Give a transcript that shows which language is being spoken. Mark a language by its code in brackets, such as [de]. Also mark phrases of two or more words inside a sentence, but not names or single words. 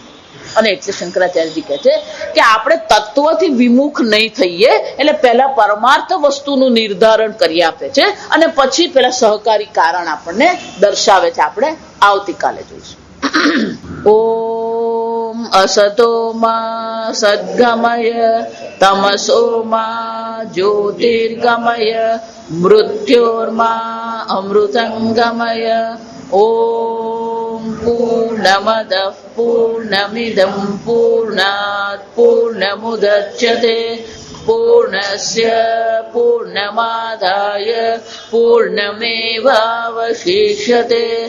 [gu] અને એટલે શંકરાચાર્યજી કહે છે કે આપણે તત્વથી વિમુખ નહીં થઈએ, એટલે પહેલા પરમાર્થ વસ્તુનું નિર્ધારણ કરી આપે છે અને પછી પેલા સહકારી કારણ આપણને દર્શાવે છે. આપણે આવતીકાલે જોઈશું. [sa] ઓમ असतो मा सद्गमय तमसो मा ज्योतिर्गमय मृत्योर्मा अमृतंगमय। ओम पूर्णमदः पूर्णमिदं पूर्णात् पूर्णमुदच्यते पूर्णस्य पूर्णमादाय पूर्णमेवावशिष्यते।